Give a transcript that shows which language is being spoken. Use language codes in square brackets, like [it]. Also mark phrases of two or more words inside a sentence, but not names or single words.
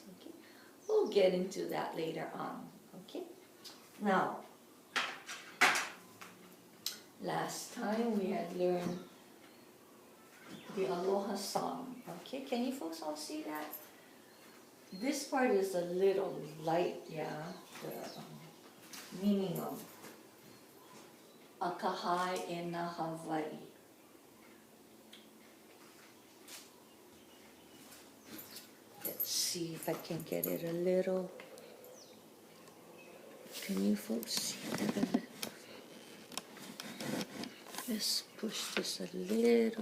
[en] Okay, we'll get into that later on. Okay, now, last time we had learned the Aloha song. Okay, can you folks all see that? This part is a little light, yeah, the meaning of [haw] Akahai e na Hawaii. [en] Let's see if I can get it a little. Can you folks see that a little? Let's push this a little.